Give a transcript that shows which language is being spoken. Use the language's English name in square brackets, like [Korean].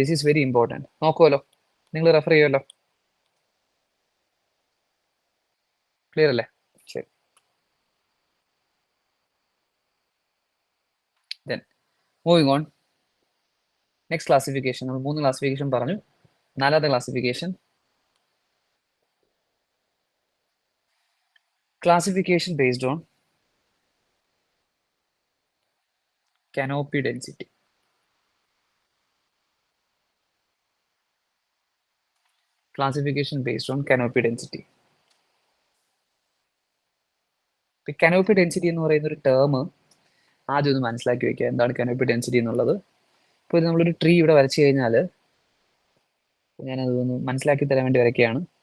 [English] This is very important. [Malayalam] നോക്കുമല്ലോ, നിങ്ങൾ refer ചെയ്യുമല്ലോ. Clear അല്ലേ? ശരി. [English] Then moving on, next classification. [Malayalam] നമ്മൾ 3 ക്ലാസിഫിക്കേഷൻ പറഞ്ഞു. 4ാമത്തെ [English] Classification, classification based on canopy density. Classification based on canopy density. [Malayalam] canopy density എന്ന് പറയുന്ന ഒരു ടേം ആദ്യം ഒന്ന് മനസ്സിലാക്കി വെക്കുക. എന്താണ് canopy density എന്നുള്ളത്? ഇപ്പോൾ നമ്മളൊരു ട്രീ ഇവിടെ വരച്ചു കഴിഞ്ഞാൽ, ഞാനതൊന്ന് മനസ്സിലാക്കി തരാൻ വേണ്ടി വരയ്ക്കുകയാണ്.